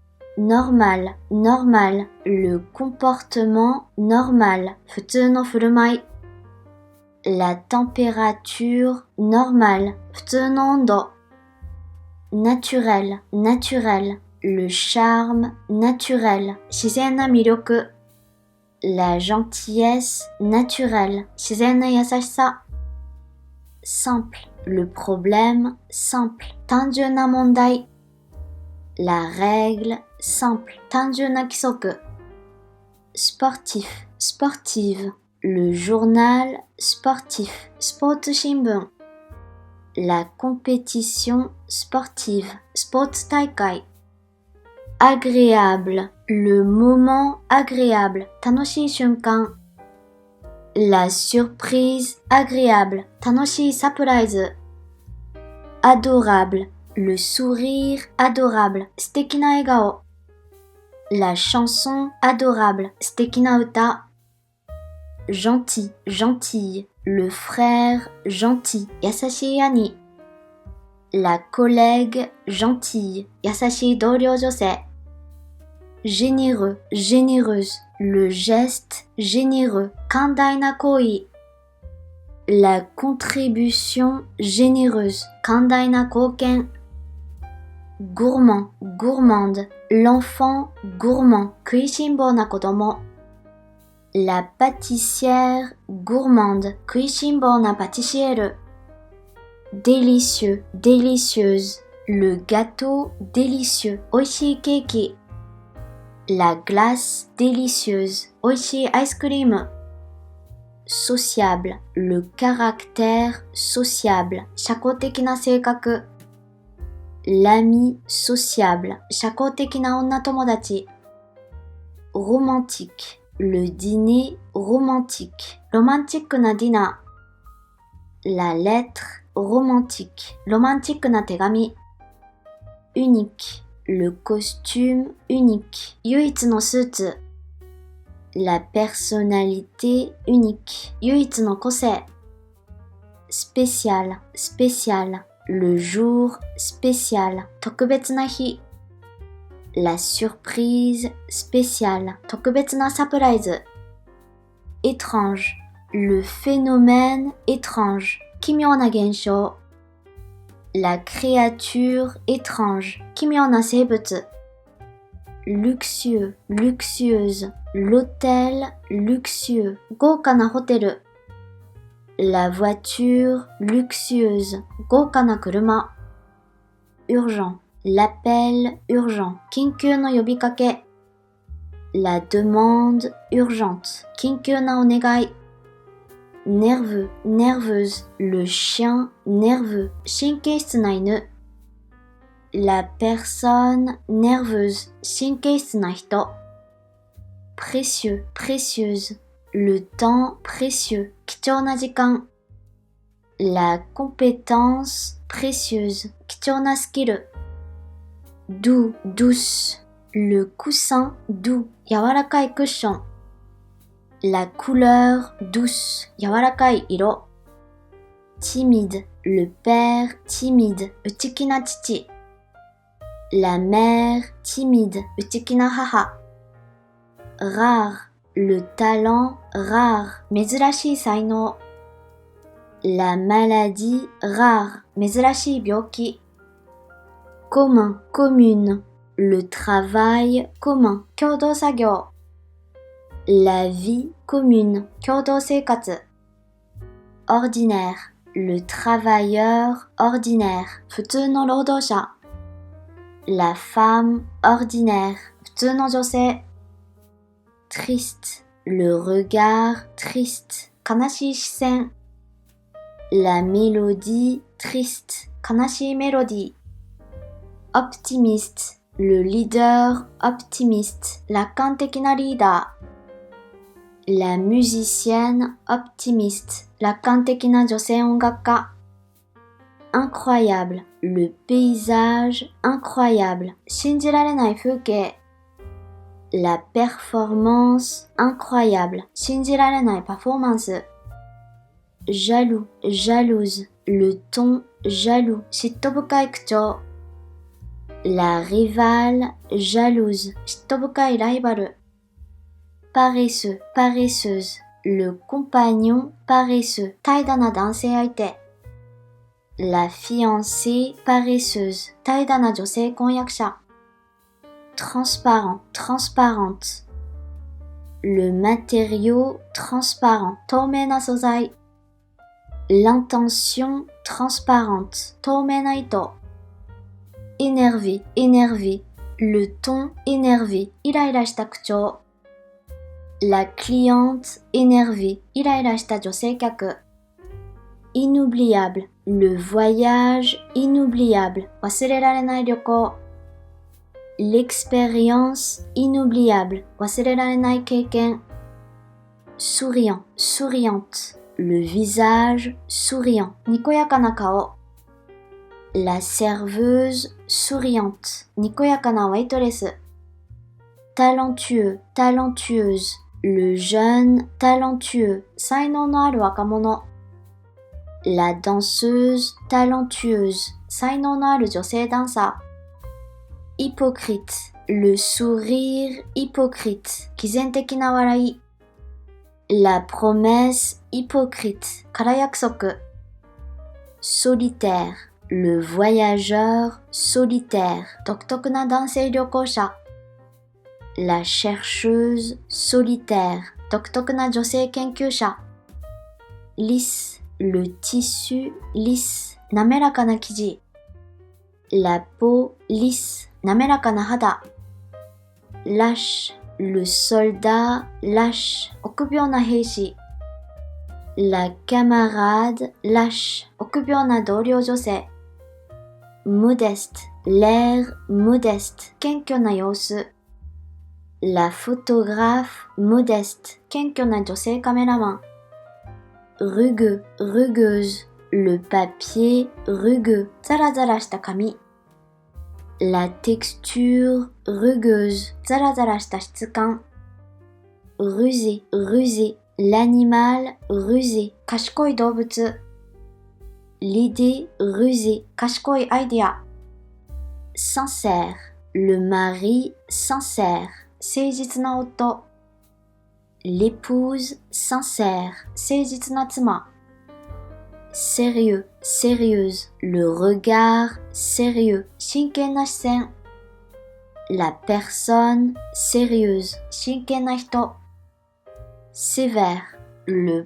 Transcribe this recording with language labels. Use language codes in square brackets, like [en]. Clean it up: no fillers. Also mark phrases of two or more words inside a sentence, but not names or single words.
[fr] normal, normal, le comportement normal, [ja] 普通の振る舞い。 [fr] La température normale, [ja] 普通の温度。 [fr] Naturel, naturel, le charme naturel, [ja] 自然な魅力。La [fr] gentillesse naturelle, [ja] 自然な優しさ。 [fr] Simple, le problème simple, [ja] 単純な問題。 [fr] La règle simple, [ja] 単純な規則。 [fr] Sportif, sportive, le journal sportif, [ja] スポーツ新聞。 [fr] La compétition sportive, [ja] スポー [fr] ツ大会。Agréable, le moment agréable, [ja] 楽しい瞬間。 [fr] La surprise agréable, [ja] 楽しいサプライズ。 [fr] Adorable, le sourire adorable, [ja] 素敵な笑顔。 [fr] La chanson adorable, [ja] 素敵な歌。 [fr] Gentil, gentille, le frère gentil, [ja] 優しい兄。 [fr] La collègue gentille, [ja] 優しい同僚女 [fr] 性。Généreux, généreuse, le geste généreux, [ja] 寛大な行為。 [fr] La contribution généreuse, [ja] 寛大な貢献。 [fr] Gourmand, gourmande, l'enfant gourmand, [ja] 食いしん坊な子供。 [fr] La pâtissière gourmande, [ja] 食いしん坊なパティシ [fr] エール。Délicieux, délicieuse, le gâteau délicieux, [ja] おいしいケーキ。La [fr] glace délicieuse, [ja] おいしいアイスクリーム。 [fr] Sociable, le caractère sociable, [ja] 社交的な性格。 [fr] L'ami sociable, [ja] 社交的な女友達。 [fr] Romantique, le dîner romantique, [ja] ロマンチックなディナー。La [fr] lettre romantique, [ja] ロマンチックな手紙。 [fr] Unique, le costume unique, [ja] 唯一のスー [fr] ツ。La personnalité unique, [ja] 唯一の個性。 [fr] Spécial, spécial, le jour spécial, [ja] 特別な日。 [fr] La surprise spéciale, [ja] 特別なサプライズ。 [fr] Étrange, le phénomène étrange, [ja] 奇妙な現象。 [fr] La créature étrange, [ja] 奇妙な生物。 [fr] Luxueux, luxueuse, l'hôtel luxueux, [ja] 豪華なホテル。La [fr] voiture luxueuse, [ja] 豪華な車。 [fr] Urgent, l'appel urgent, [ja] 緊急の [fr] 呼びかけ。La demande urgente, [ja] 緊急なお願い。 [fr] Nerveux, nerveuse, le chien nerveux, [ja] 神経質な犬。 [fr] La personne nerveuse, [ja] 神経質な人。 [fr] Précieux, précieuse, le temps précieux, [ja] 貴重な時間。La [fr] compétence précieuse, [ja] 貴重なスキル。 [fr] Doux, douce, le coussin doux, [ja] 柔らかいクッション。 [fr] La couleur douce, [ja] 柔らかい色。 [fr] Timide, le père timide, [ja] 内気な父。 [fr] La mère timide, [ja] 内気な母。 [fr] Rare, le talent rare, [ja] 珍しい才能。 [fr] La maladie rare, [ja] 珍しい病気。 [fr] Commun, commune, le travail commun, [ja] 共同作業。 [fr] La vie commune, [ja] 共同生活。 [fr] Ordinaire, le travailleur ordinaire, [ja] 普通の労働者。 [fr] La femme ordinaire, [ja] 普通の女 [fr] 性。Triste, le regard triste, [ja] 悲しい視線。 [fr] La mélodie triste, [ja] 悲しいメロディー。Optimiste, [fr] le leader optimiste, [ja] 楽観的なリーダー。 [fr] La musicienne optimiste, [ja] 楽観的な女性音楽家。 [fr] Incroyable, le paysage incroyable, [ja] 信じられない風景。 [fr] La performance incroyable, [ja] 信じられないパフォーマンス。 [fr] Jaloux, jalouse, le ton jaloux, [ja] 嫉妬深い口調。 [fr] La rivale jalouse, [ja] 嫉妬深いライバル。 [fr] Paresseux, paresseuse, le compagnon paresseux, [ja] 怠惰な男性相手。 [fr] La fiancée paresseuse, [ja] 怠惰な女性婚約者。 [fr] Transparent, transparente, le matériau transparent, [ja] 透明な素材。 [fr] L'intention transparente, [ja] 透明な意図。 [fr] Énervé, énervé, le ton énervé, [ja] イライラした口調。 [fr] La cliente énervée, [ja] イライラした女性客。 [fr] Inoubliable, le voyage inoubliable, [ja] 忘れられない旅行。 [fr] L'expérience inoubliable, [ja] 忘れられない経験。 [fr] Souriant, souriante, le visage souriant, [ja] にこやかな顔。 [fr] La serveuse souriante, [ja] にこやかなウェイト [fr] レス。Talentueux, talentueuse, le jeune talentueux, [ja] 才能のある若者。 [fr] La danseuse talentueuse, [ja] 才能のある女性ダンサー。 [fr] Hypocrite, le sourire hypocrite, [ja] 毅然的な [fr] 笑い。La promesse hypocrite, [ja] 空約束。 [fr] Solitaire, le voyageur solitaire, [ja] 独特な男性旅行者。 [fr] La chercheuse solitaire, [ja] 独特な女性研究者。 [fr] Lisse, le tissu lisse, [ja] 滑らかな生地。 [fr] La peau lisse, [ja] 滑らかな肌。 [fr] Lâche, le soldat lâche, [ja] 臆病な兵士。 [fr] La camarade lâche, [ja] 臆病な同僚女性。 [fr] Modeste, l'air modeste, [ja] 謙虚な様子。 [fr] La photographe modeste, [ja] 謙虚な女性カメラマン。 [fr] Rugueux, rugueuse, le papier rugueux, [ja] ザラザラした紙。 [fr] La texture rugueuse, [ja] ザラザラした質感。Rusé, [fr] rusé, l'animal rusé, [ja] 賢い動物。 [fr] L'idée rusée, [ja] 賢いア [fr] イデア。Sincère, le mari sincère, [ja] 誠実な夫。 [fr] L'épouse sincère, [ja] 誠実な妻。 [fr] Sérieux, sérieuse, le regard sérieux, [ja] 真剣な視線。 [fr] La personne sérieuse, [ja] 真剣な人。 [fr] Sévère, le